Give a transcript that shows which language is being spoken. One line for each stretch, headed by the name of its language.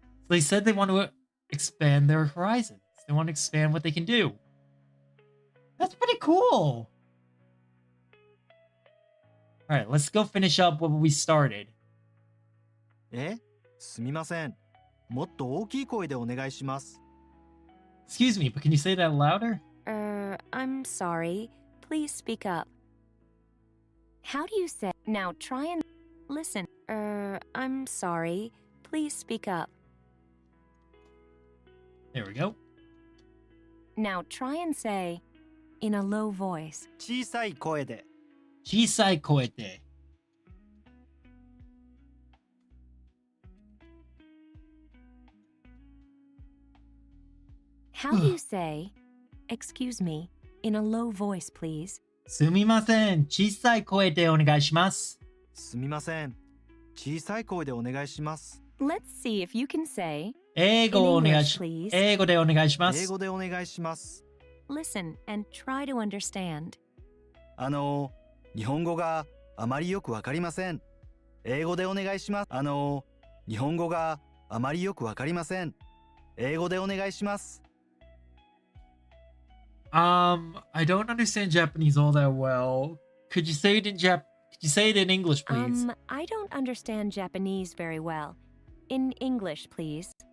English: So they said they want to expand their horizons. They want to expand what they can do. That's pretty cool. All right, let's go finish up what we started.
Japanese: え、すみません。もっと大きい声でお願いします。
English: Excuse me, but can you say that louder? I'm sorry. Please speak up. How do you say? Now try and listen. I'm sorry. Please speak up. There we go. Now try and say, in a low voice.
Japanese: 小さい声で。 Chisai koete.
English: How do you say, excuse me, in a low voice, please?
Japanese: Sumimasen. Chisai koete onegaishimasu. すみません。小さい声でお願いします。
English: Let's see if you can say,
Japanese: Eigo
English: In English, please.
Japanese: Eigo de 英 onegaishimasu. 語でお願いします。
English: listen and try to understand.
Japanese: 日本語があまりよくわかりません。英語でお願いします。日本語があまりよくわかりません。英語でお願いします。
English: I don't understand Japanese all that well. Could you say it in Could you say it in English, please? I don't understand Japanese very well. In English, please.